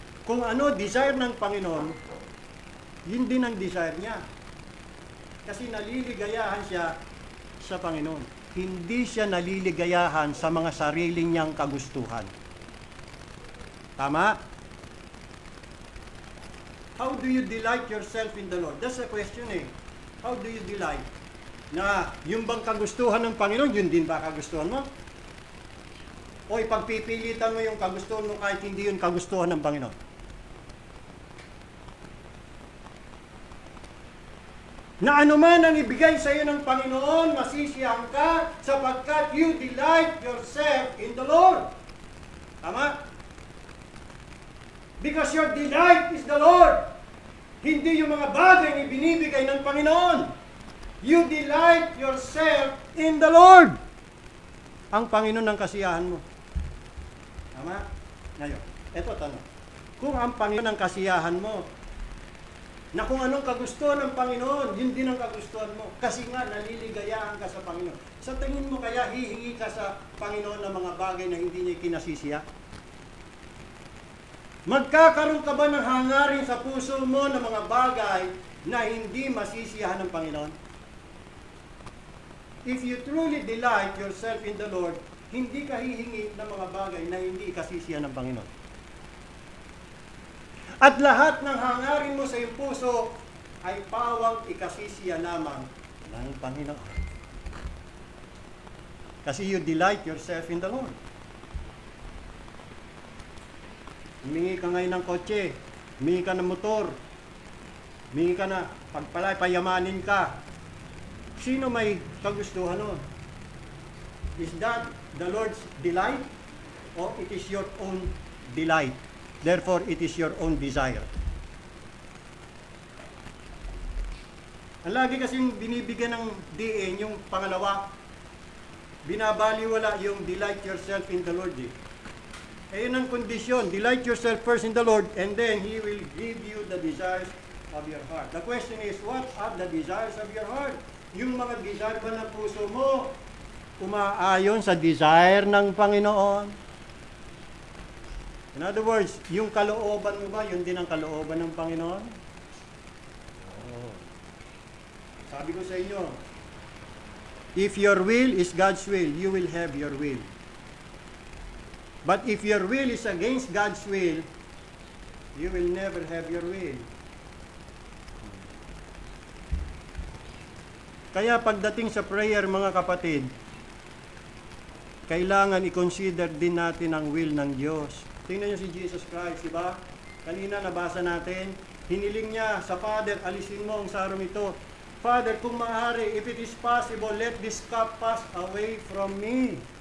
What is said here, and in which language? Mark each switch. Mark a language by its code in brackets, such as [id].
[tl] Kung ano desire ng Panginoon, yun din ang desire niya. Kasi naliligayahan siya sa Panginoon. Hindi siya naliligayahan sa mga sariling niyang kagustuhan. Tama? [en] How do you delight yourself in the Lord? That's the question eh. How do you delight? [tl] Na yung bang kagustuhan ng Panginoon, yun din ba kagustuhan mo? O ipagpipilitan mo yung kagustuhan mo kahit hindi yun kagustuhan ng Panginoon? Na anuman ang ibigay sa iyo ng Panginoon, masisiyahan ka sapagkat [en] you delight yourself in the Lord. [tl] Tama? [en] Because your delight is the Lord. [tl] Hindi yung mga bagay na ibinibigay ng Panginoon. [en] You delight yourself in the Lord. [tl] Ang Panginoon ang kasiyahan mo. Tama? Ngayon, eto tanong. Kung ang Panginoon ang kasiyahan mo, na kung anong kagustuhan ng Panginoon, yun din ang kagustuhan mo. Kasi nga, naliligayahan ka sa Panginoon. Sa tingin mo kaya, hihingi ka sa Panginoon ng mga bagay na hindi niya kinasisiya? Magkakaroon ka ba ng hangarin sa puso mo ng mga bagay na hindi masisiyahan ng Panginoon? [en] If you truly delight yourself in the Lord, [tl] hindi ka hihingi ng mga bagay na hindi kasisiyahan ng Panginoon. At lahat ng hangarin mo sa iyong puso ay pawang ikasisiya lamang ng Panginoon. [en] Kasi you delight yourself in the Lord. [tl] Humingi ka ngayon ng kotse, humingi ka ng motor, humingi ka na, pagpalay, payamanin ka. Sino may kagustuhan nun? [en] Is that the Lord's delight? Or it is your own delight? Therefore, it is your own desire. [tl] Ang lagi kasing binibigyan ng diin, yung pangalawa, binabaliwala yung [en] delight yourself in the Lord. [tl] Ayun ang kondisyon. [en] Delight yourself first in the Lord, and then He will give you the desires of your heart. The question is, what are the desires of your heart? [tl] Yung mga desire ba ng puso mo, umaayon sa desire ng Panginoon? In other words, yung kalooban mo ba, yun din ang kalooban ng Panginoon? Oh. Sabi ko sa inyo, [en] if your will is God's will, you will have your will. But if your will is against God's will, you will never have your will. [tl] Kaya pagdating sa prayer, mga kapatid, kailangan i-consider din natin ang will ng Diyos. Tingnan niyo si Jesus Christ, di ba? Kanina nabasa natin, hiniling niya sa Father, alisin mo ang sarong ito. [en] Father, [tl] kung maaari, [en] if it is possible, let this cup pass away from me.